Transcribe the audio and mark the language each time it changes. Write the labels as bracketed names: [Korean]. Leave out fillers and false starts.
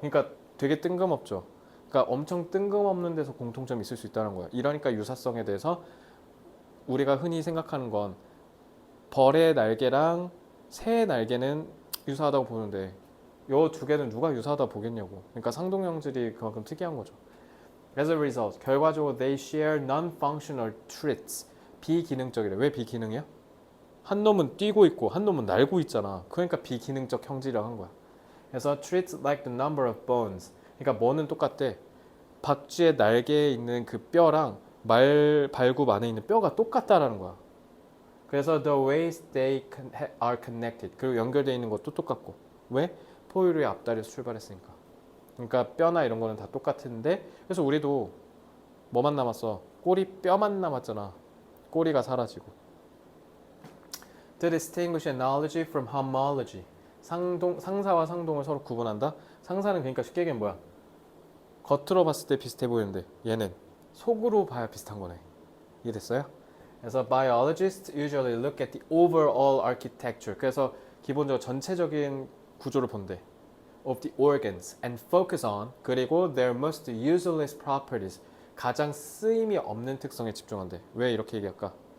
[Korean] 그러니까 되게 뜬금없죠. 그러니까 엄청 뜬금없는 데서 공통점이 있을 수 있다는 거야. 이러니까 유사성에 대해서 우리가 흔히 생각하는 건 벌의 날개랑 새의 날개는 유사하다고 보는데 요 두 개는 누가 유사하다 보겠냐고. 그러니까 상동형질이 그만큼 특이한 거죠. [English] As a result, [Korean] 결과적으로 [English] they share non-functional traits. [Korean] 비기능적이래. 왜 비기능이야? 한 놈은 뛰고 있고 한 놈은 날고 있잖아. 그러니까 비기능적 형질이라고 한 거야. 그래서 [English] treats like the number of bones. [Korean] 그러니까 뭐는 똑같대. 박쥐의 날개에 있는 그 뼈랑 발굽 안에 있는 뼈가 똑같다라는 거야. 그래서 [English] the ways they are connected. [Korean] 그리고 연결되어 있는 것도 똑같고. 왜? 포유류의 앞다리에서 출발했으니까. 그러니까 뼈나 이런 거는 다 똑같은데 그래서 우리도 뭐만 남았어? 꼬리 뼈만 남았잖아. 꼬리가 사라지고. [English] To distinguish analogy from homology. [Korean] 상사와 상동을 서로 구분한다. 상사는 그러니까 쉽게 얘기하면 뭐야? 겉으로 봤을 때 비슷해 보이는데 얘는 속으로 봐야 비슷한 거네. 이해됐어요? 그래서 [English] biologists usually look at the overall architecture. [Korean] 그래서 기본적으로 전체적인 구조를 본대. [English] Of the organs and focus on [Korean] 그리고 [English] their most useless properties. [Korean] 가장 쓰임이 없는 특성에 집중한대. 왜 이렇게 얘기할까?